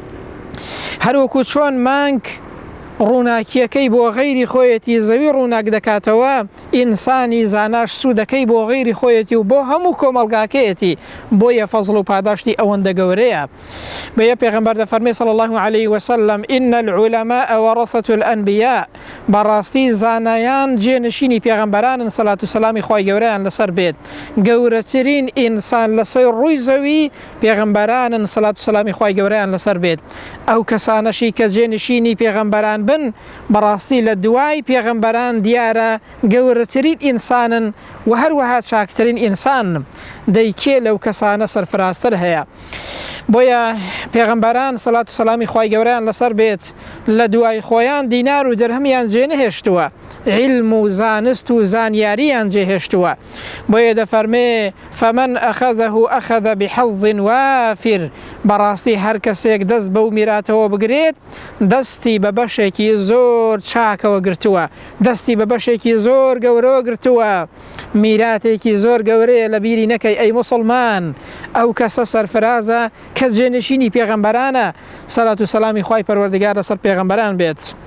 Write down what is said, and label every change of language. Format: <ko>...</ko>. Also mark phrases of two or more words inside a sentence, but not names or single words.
<ckb>هەروەکو چۆن مانگ ڕووناکیەکەی بۆ غەیری خۆیەتی زەوی ڕووناک دەکاتەوە ئینسانی زاناش سوودەکەی بۆ غەیری خۆیەتی و بۆ هەموو کۆمەلگاکەیەتی بۆیە فەزڵ و پاداشتی ئەوەندە گەورەیە بەیە پێغەمبەر دەفەرمێ</ckb> <ar>صلی الله عليه وسلم إن العلماء ورثة الأنبياء</ar> <ckb>بەڕاستی زانایان جێنشینی پێغەمبەرانن سەلات و سەلامی خوای گەورەیان لەسەر بێت گەورەترین ئینسان لەسەر ڕووی زەوی پێغەمبەرانن سەلات و سەلامی خوای گەورەیان لەسەر بێت ئەو کەسانەشی کە جێنشینی پێغەمبەران بن بەڕاستی لە دوای پێغەمبەران دیارە گەورەترین ئینسانن و هەروەها چاکترین ئینسان دەیکێ لەو کەسانە سەرفرازتر هەیە بۆیە پێغەمبەران سەلات و سەلامی خوای گەورەیان لەسەر بێت لە دوای خۆیان دینار و دەرهەمیان جێنەهێشتووە علم و زانست و زانیاریان جێهێشتووە بۆیە دەفەرمێ</ckb> <ar>فمن أخذه أخذ بحظ وافر</ar> <ckb>بەڕاستی هەر کەسێک دەست بەو میراتەوە بگرێت دەستی بە بەشێکی زۆر چاکەوە گرتووە دەستی بە بەشێکی زۆر گەورەوە گرتووە میراتێکی زۆر گەورەیە لە بیری نەکەی ئەی مسلمان ئەو کەسە سەرفرازە کە جێنشینی پێغەمبەرانە سەلات و سەلامی خوای پەروەردگار لەسەر پێغەمبەران بێت</ckb>